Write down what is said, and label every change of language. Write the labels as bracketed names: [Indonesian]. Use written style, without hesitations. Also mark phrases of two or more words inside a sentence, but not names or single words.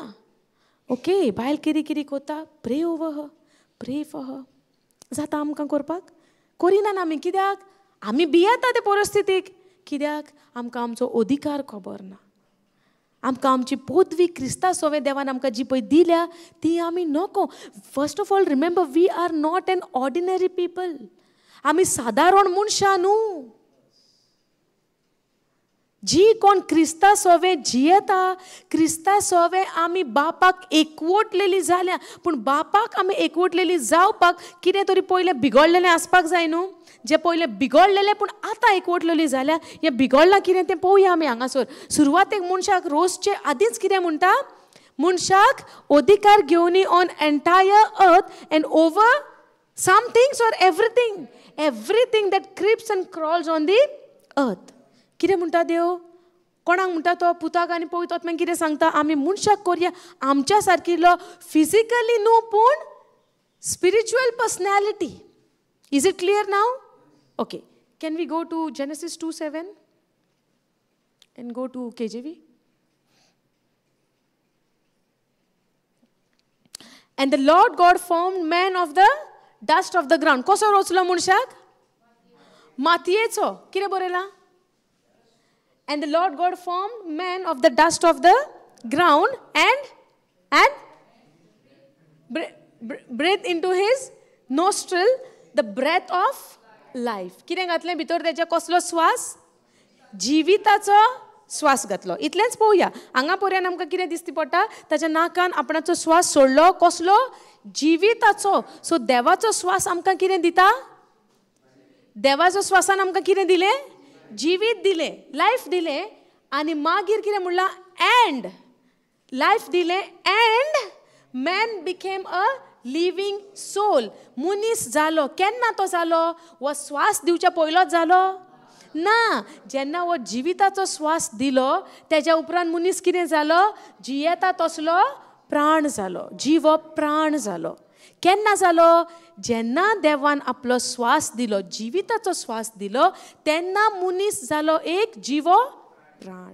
[English] ओके, [Konkani] बायल किरी किरी कोता, [English] pray over her, pray for her. [Konkani] जाता आमकां करपाक? करिना आमी. कित्याक? आमी भियेता ते परिस्थितीक. कित्याक? आमकां आमचो अधिकार खबर ना. आमकां आमची पदवी क्रिस्ता सोवे देवान आमकां जी पळय दिल्या ती आमी नको. [English] First of all remember, we are not an ordinary people. [Konkani] आमी सादारण मनशां न्हू. जी कोण क्रिस्ता सोवे जियेता, क्रिस्ता सोवे आमी बापाक एकवटलेली जाल्या. पूण बापाक आमी एकवटलेली जावपाक कितें तरी पयलें बिगडलेलें आसपाक जाय न्हू. जे पयलें बिगडलेलें पूण आतां एकवटलेली जाल्या, हें बिगडलां कितें तें पळोवया आमी हांगासर. सुरवातेक मनशाक रोसचे आदींच कितें म्हणटा, मनशाक अधिकार घेवनी [English] on entire earth and over some things or everything that creeps and crawls on the earth. [Konkani] कितें म्हणटा देव, कोणाक म्हणटा तो, पुताक आनी पवित्र आत्म्यान कितें सांगता, आमी मनशाक करया आमच्या सारकिल्लो फिजिकली न्हू पूण [English] spiritual personality. Is it clear now? Okay, can we go to Genesis 2:7 and go to KJV? And the Lord God formed man of the dust of the ground. [Konkani] कसो रचलो मनशाक? मातयेचो. कितें बरयलां? [English] And the Lord God formed man of the dust of the ground and breathed into his nostril the breath of life. [Konkani] कितें घातलें भितर तेच्या कसलो श्वास? जिविताचो श्वास घातलो. इतलेंच पळोवया. हांगा पर्यंत आमकां कितें दिसती पडटा, ताच्या नाकान आपणाचो श्वास सोडलो. कसलो? जिविताचो. सो देवाचो श्वास आमकां कितें दिता? देवाचो श्वासान आमकां कितें दिलें? जिवीत दिले, लायफ दिले. आनी मागीर कितें म्हणलां? [English] and life [Konkani] दिले [English] and man became a living soul. [Konkani] मनीस जालो. केन्ना तो जालो? वो श्वास दिवच्या पयलोच जालो ना. जेन्ना वो जिविताचो श्वास दिलो तेज्या उपरांत मनीस कितें जालो? जियेता तसलो प्राण जालो. जीव प्राण जालो. केन्ना जालो? जेन्ना देवान आपलो श्वास दिलो, जिविताचो श्वास दिलो, तेन्ना मनीस जालो एक जीव प्राण.